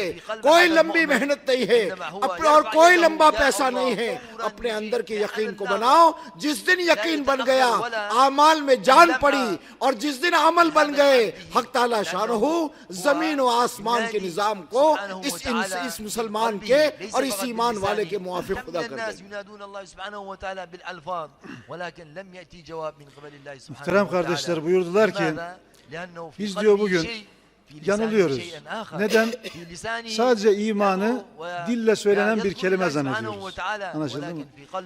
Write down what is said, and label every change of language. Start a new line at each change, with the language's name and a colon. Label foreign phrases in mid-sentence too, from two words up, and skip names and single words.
Urdu: کوئی لمبی محنت نہیں ہے اور کوئی لمبا پیسہ نہیں ہے، اپنے اندر کے یقین کو بناؤ۔ جس دن یقین بن گیا، اعمال میں جان پڑی، اور جس دن عمل بن گئے، حق تعالی شانہ زمین و آسمان کے نظام کو اس مسلمان کے اور اس ایمان والے کے موافق خدا کر دے۔
Turkish: Muhterem kardeşler, buyurdular ki biz diyor bugün yanılıyoruz. Neden? Sadece imanı dille söylenen bir kelime zannediyoruz. Anlaşıldı mı?